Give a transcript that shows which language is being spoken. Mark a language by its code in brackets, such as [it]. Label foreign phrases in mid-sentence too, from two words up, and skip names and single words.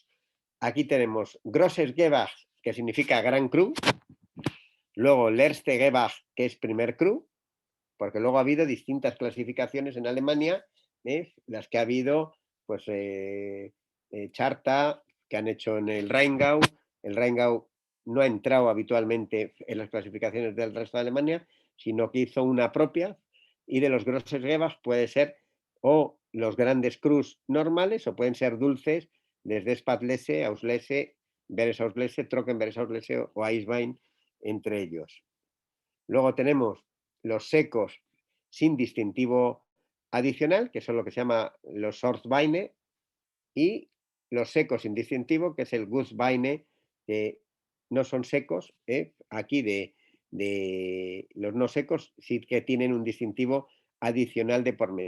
[es] Aquí tenemos [de] Grosses Gewach, [es] que significa Gran Cru, luego [de] Leerste Gewach, [es] que es primer cru, porque luego ha habido distintas clasificaciones en Alemania, las que ha habido, pues Charta, que han hecho en el Rheingau. El Rheingau no ha entrado habitualmente en las clasificaciones del resto de Alemania, sino que hizo una propia, y de los [de] Grosses Gewach [es] puede ser o los grandes crus normales o pueden ser dulces desde [de] Spätlese, Auslese, Beres Auslese, Trockenberes Auslese [es] o Eiswein, entre ellos. Luego tenemos los secos sin distintivo adicional, que son lo que se llama los Sortweine, y los secos sin distintivo, que es el Gussweine, que no son secos, aquí de los no secos sí que tienen un distintivo adicional de por medio.